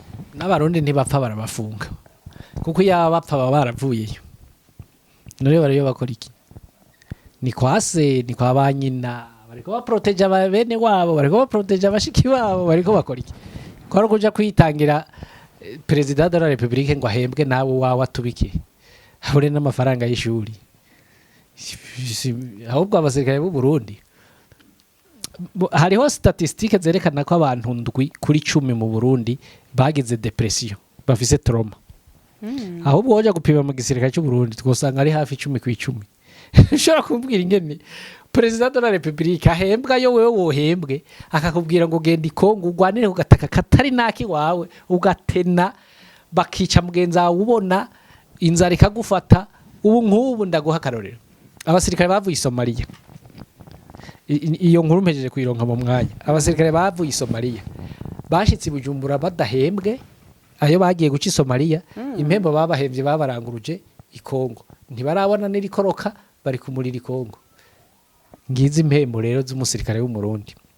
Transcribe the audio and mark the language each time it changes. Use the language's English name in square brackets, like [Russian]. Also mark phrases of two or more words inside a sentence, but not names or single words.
[Rundi] n'abarundi ntibapfa barabafunga kuko yaba bapfa baba baravuyeyo none bariyo bakora iki ni kwase ni kwa banyina bariko baproteja bene wabo bariko baproteja abashiki wabo bariko bakora iki kwaro kuja kwitangira [French] president de la republique [Rundi] ngo ahembwe nawe wawe atubike habure n'amafaranga y'ishuri ahubwo abasirikare b'u Burundi hariho statistique zerekana ko abantu ndwi kuri 10 mu Burundi bagize depression bafise trauma ahubwo woja gupima mu gisirikare cy'u Burundi twosanga ari hafi 10 ku 10 ushobora kumbwira ingene [French] President de la Republique [Rundi] ahembwa yo wewe wohembwe akakubwira ngo genda ikongo ugwanire kugataka katari naki wawe ugatena bakica mugenza wawe ubona inzara ikagufata ubu nk'ubu ndaguha karorero abasirikare bavuye Somalia iyo nkuru mpejeje kuyironka mu mwanya abasirikare bavuye Somalia bashitse Bujumbura badahembwe ayo bagiye guca Somalia impembo babahembye babaranguruje ikongo ntibarabona nirikoroka bari kumurira ikongo ngize impembo rero z'umusirikare w'umurundi